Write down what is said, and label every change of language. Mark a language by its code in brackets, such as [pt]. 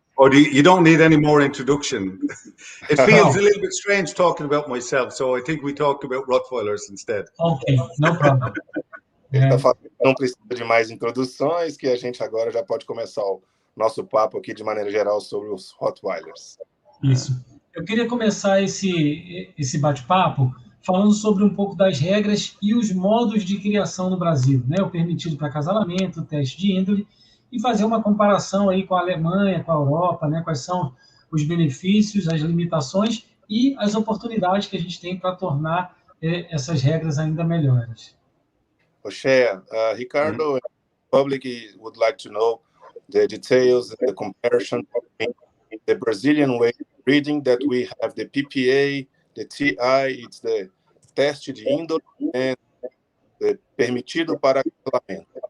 [en] Or you don't need any more introduction? It feels a little bit strange talking about myself, so I think we talk about Rottweilers instead. Okay, no problem. [pt] Ele está falando que não precisa de mais introduções, que a gente agora já pode começar o nosso papo aqui de maneira geral sobre os Rottweilers. Isso. Eu queria começar esse bate-papo falando sobre um pouco das regras e os modos de criação no Brasil, né? O permitido para acasalamento, o teste de índole, e fazer uma comparação aí com a Alemanha, com a Europa, né? Quais são os benefícios, as limitações e as oportunidades que a gente tem para tornar essas regras ainda melhores. [en] Oshea, Ricardo, public would like to know the details and the comparison between the Brazilian way of breeding that we have the PPA, the TI, it's the [pt] teste de índole [en] and the [pt] permitido para acasalamento.